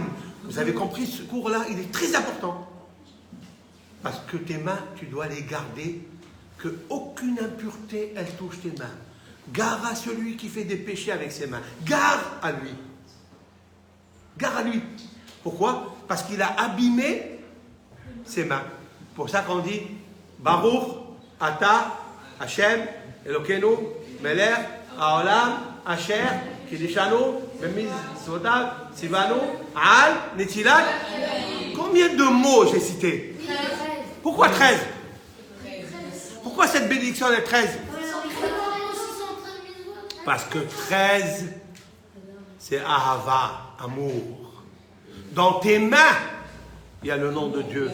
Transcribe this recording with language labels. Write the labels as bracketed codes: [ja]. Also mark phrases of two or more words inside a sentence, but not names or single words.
[fr] Vous avez compris, ce cours-là, il est très important. Parce que tes mains, tu dois les garder, qu'aucune impureté, elle touche tes mains. Gare à celui qui fait des péchés avec ses mains. Gare à lui. Gare à lui. Pourquoi? Parce qu'il a abîmé ses mains. Pour ça qu'on dit [he] ברוך אתה השם אלוקינו מלך העולם אשר קידשנו במצוותיו וצוונו על נטילת. [fr] Combien de mots j'ai cités? 13. Pourquoi 13? Pourquoi cette bénédiction est 13? Parce que 13, c'est Ahava, amour. Dans tes mains, il y a le nom de Dieu.